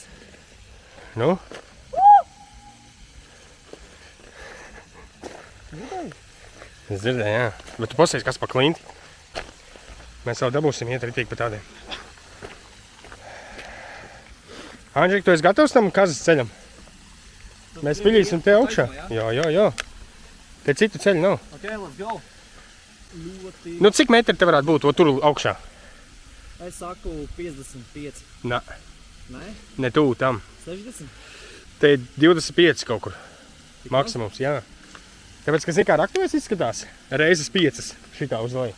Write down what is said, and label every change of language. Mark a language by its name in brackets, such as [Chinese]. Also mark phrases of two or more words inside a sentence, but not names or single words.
[Latvian] Nu? Es dzirdēju, jā. Bet tu pasies, kas pa klinti. Mēs vēl dabūsim iet ritīgi pa tādiem. Andžik, tu esi gatavs tam kazas ceļam? Mēs piļīsim te augšā. Jā. Te citu ceļu nav. [English] Ok, let's go. [Latvian] Ļoti... Nu, cik metri te varētu būt tur augšā? Es saku 55. Nē, Nē? ne tuvu tam. 60? Te 25 kaut kur. Maksimums, jā. Tāpēc, ka zini kā raktuvēs izskatās? Reizes 5 šitā uz leju.